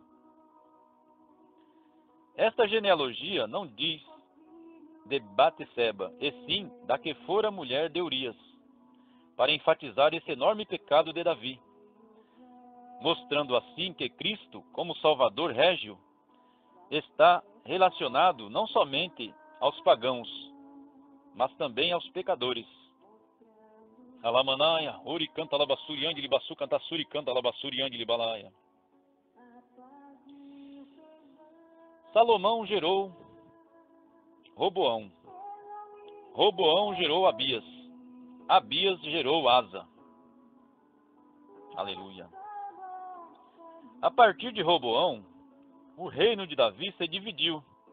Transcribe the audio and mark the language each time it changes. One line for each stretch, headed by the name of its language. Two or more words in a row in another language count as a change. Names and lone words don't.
Portuguese: Esta genealogia não diz de Batseba, e sim da que fora mulher de Urias, para enfatizar esse enorme pecado de Davi, mostrando assim que Cristo, como Salvador régio, está relacionado não somente aos pagãos, mas também aos pecadores. Alamanaya, ori canta labassuri andi libasu canta suri canta labassuri andi libalaia. Salomão gerou Roboão. Roboão gerou Abias. Abias gerou Asa. Aleluia. A partir de Roboão, o reino de Davi se dividiu.